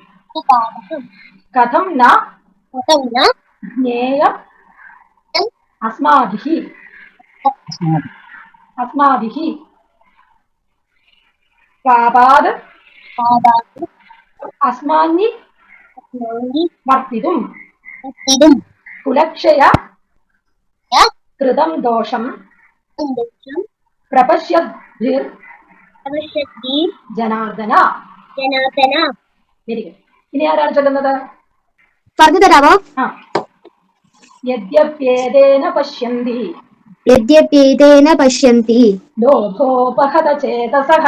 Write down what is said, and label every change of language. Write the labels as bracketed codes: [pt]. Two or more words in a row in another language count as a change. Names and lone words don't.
[sa] കഥം ന ജ്ഞേയം അസ്മാഭിഃ പാപാദ് അസ്മാന്നി വർത്തിതും कुलक्षय कृतं दोषं प्रपश्यद्भिर् ജനാർദ്ദന. [en] very good. [ml] ഇനി ആരാണ് ചൊല്ലുന്നത്? പറഞ്ഞു തരാമോ? [sa] ആ. യദ്യപ്യേതേന പശ്യന്തി യദ്യപ്യേതേന പശ്യന്തി ലോഭോപഹത ചേതസഃ